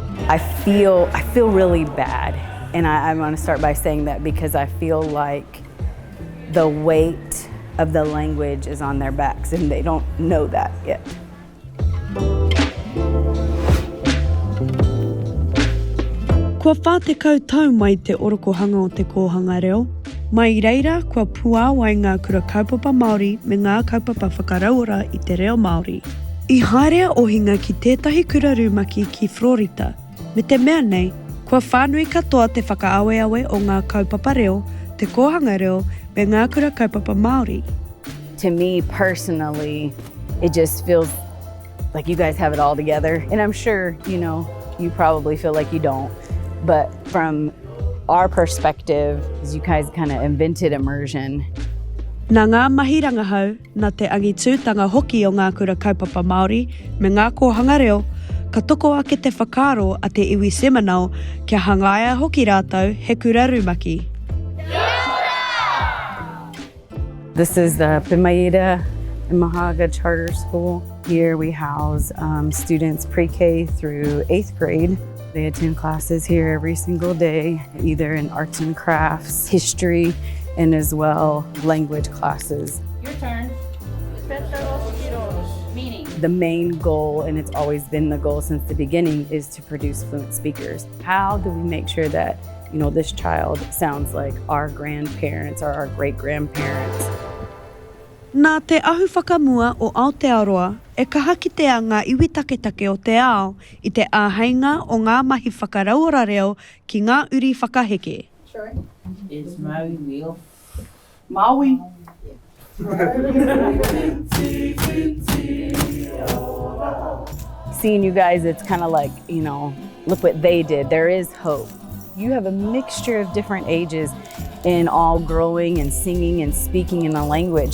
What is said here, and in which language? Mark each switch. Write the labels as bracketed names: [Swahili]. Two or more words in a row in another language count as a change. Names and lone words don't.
[English] I feel really bad. And I want to start by saying that because I feel like the weight of the language is on their backs and they don't know that yet. [Māori] Kua whātekau tau mai te orokohanga o te kōhanga reo. Mai reira, kua puāwai ngā kura kaupapa Māori me ngā kaupapa whakarauora i te reo Māori. I haerea ohinga ki tētahi kura rūmaki ki Florida. Me te mea nei, kua whānui katoa te whakaaweawe o ngā kaupapa reo, te kōhanga reo, me ngā kura kaupapa Māori. [English] To me personally, it just feels like you guys have it all together. And I'm sure, you probably feel like you don't. But from our perspective, is you guys kind of invented immersion. [Māori] Nā ngā mahi rangahau, nā te angitūtanga hoki o ngā kura kaupapa Māori me ngā kōhanga reo, ka toko ake te whakaro a te iwi semanao kia hangaia hoki rātou he kura rūmaki. [English] This is the Pimaida Mahaga Charter School. Here we house students pre-K through 8th grade. They attend classes here every single day, either in arts and crafts, history, and as well language classes. Your turn. Meaning. The main goal, and it's always been the goal since the beginning, is to produce fluent speakers. How do we make sure that this child sounds like our grandparents or our great-grandparents? [Māori] Nā te ahu whakamua o Aotearoa, e kaha kitea ngā iwi taketake o te ao i te āheinga o ngā mahi whakarauora reo ki ngā uri whakaheke. [English] Sure. It's Maui wheel. Maui. Seeing you guys, it's kind of like, look what they did. There is hope. You have a mixture of different ages and all growing and singing and speaking in the language.